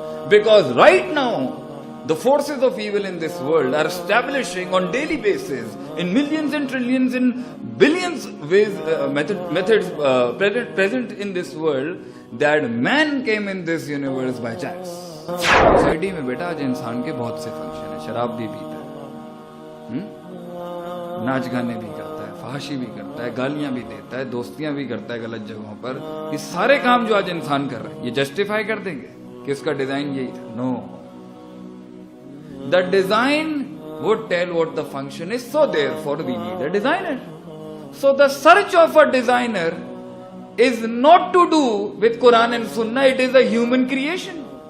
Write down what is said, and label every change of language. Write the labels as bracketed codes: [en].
[en] Because right now, the forces of evil in this world are establishing on daily basis, in millions and trillions and billions ways, methods present in this world, that man came in this universe by chance. [ur] Society میں بیٹا آج انسان کے بہت سے function ہیں. شراب بھی پیتا ہے, ناچ گانے بھی کرتا ہے, فحاشی بھی کرتا ہے, گالیاں بھی دیتا ہے, دوستیاں بھی کرتا ہے غلط جگہوں پر. یہ سارے کام جو آج انسان کر رہا ہے, یہ جسٹیفائی کر دیں گے کہ اس کا ڈیزائن یہی تھا؟ نو. [en] The design would tell what the function is, so therefore we need a designer. So the search of a designer is not to do with Quran and Sunnah, it is a human creation.